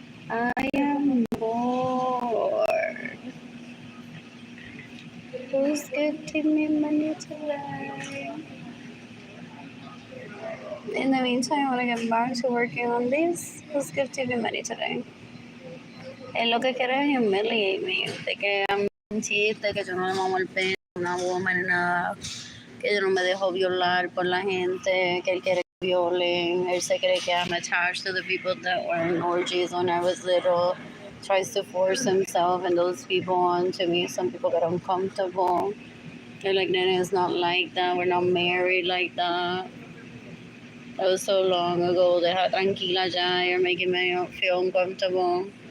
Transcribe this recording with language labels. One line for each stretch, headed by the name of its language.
English: I am bored. Who's gifting me money today? In the meantime, I want to get back to working on this. Who's gifting me money today?
Spanish: Él lo que quiere es
English: humiliate me.
Spanish: De que
English: I'm
Spanish: un chiste, que yo no le mamo el pene, una woman, nada. Que yo no me dejo violar por la gente, que él quiere que violen. Él se cree que
English: I'm attached to the people that were in orgies when I was little. Tries to force himself and those people onto me. Some people get uncomfortable. They're like, Nene, it's not like that. We're not married like that. That was so long ago.
Spanish: Deja tranquila ya.
English: You're making me feel uncomfortable.